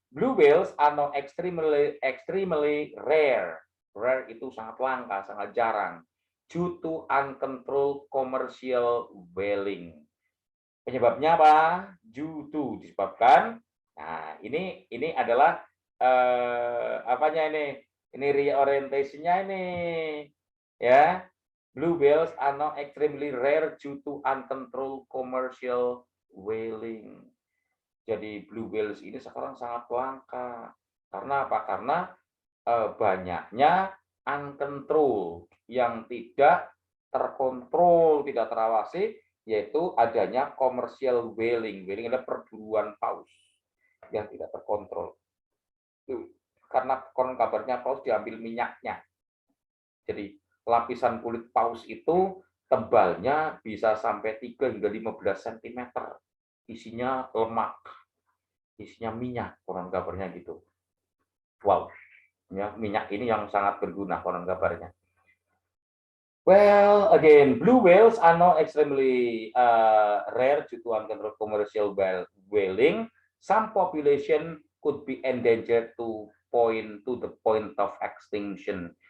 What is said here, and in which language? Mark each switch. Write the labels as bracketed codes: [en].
[en] Blue whales are now extremely rare. [id] Rare itu sangat langka, sangat jarang. [en] Due to uncontrolled commercial whaling. [id] Penyebabnya apa? Due to disebabkan. Nah, ini adalah apanya ini? Ini reorientation-nya ini. Ya. [en] Blue whales are now extremely rare due to uncontrolled commercial whaling. [id] Jadi blue whales ini sekarang sangat langka. Karena apa? Karena banyaknya uncontrolled yang tidak terkontrol, tidak terawasi, yaitu adanya commercial whaling. Whaling adalah perburuan paus yang tidak terkontrol. Karena konon kabarnya paus diambil minyaknya. Jadi lapisan kulit paus itu tebalnya bisa sampai 3 hingga 15 cm. Isinya lemak, isinya minyak, konon kabarnya gitu. Wow, ya, minyak ini yang sangat berguna konon kabarnya. [en] Well, again, blue whales are now extremely rare due to uncontrolled commercial whaling. Some population could be endangered to the point of extinction.